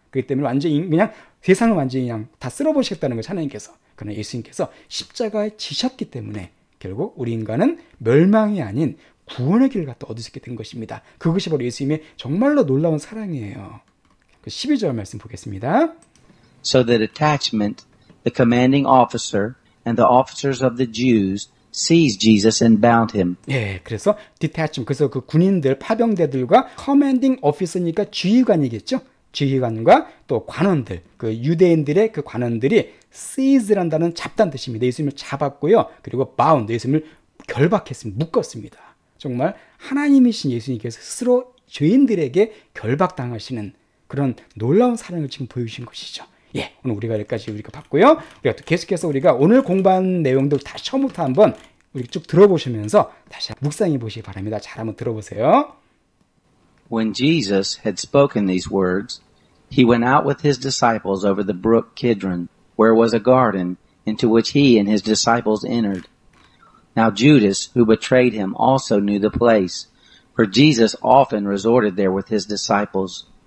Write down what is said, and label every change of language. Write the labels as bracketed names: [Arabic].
[Korean] 그렇기 때문에 완전히 그냥 세상을 완전히 그냥 다 쓸어버리시겠다는 거죠, 하나님께서. 그러나 예수님께서 십자가에 지셨기 때문에 결국 우리 인간은 멸망이 아닌 구원의 길을 갖다 얻을 수 있게 된 것입니다. 그것이 바로 예수님의 정말로 놀라운 사랑이에요. 12절 말씀 보겠습니다. [English] So the detachment, the commanding officer, and the officers of the Jews seized Jesus and bound him. [Korean] 예, 그래서 detachment, 그래서 그 군인들, 파병대들과 [English] commanding officer [Korean] 니까 지휘관이겠죠. 지휘관과 또 관원들, 그 유대인들의 그 관원들이 seize란 단어는 잡다는 뜻입니다. 예수님을 잡았고요. 그리고 bound, 예수님을 결박했습니다. 묶었습니다. 정말 하나님이신 예수님께서 스스로 죄인들에게 결박당하시는 그런 놀라운 사랑을 지금 보여주신 것이죠. 예, 오늘 우리가 여기까지 우리가 봤고요. 우리가 또 계속해서 우리가 오늘 공부한 내용들 다시 처음부터 한번 우리 쭉 들어보시면서 다시 묵상해 보시기 바랍니다. 잘 한번 들어보세요. [English] When Jesus had spoken these words, he went out with his disciples over the brook Kidron, where was a garden, into which he and his disciples entered. Now Judas, who betrayed him, also knew the place, for Jesus often resorted there with his disciples.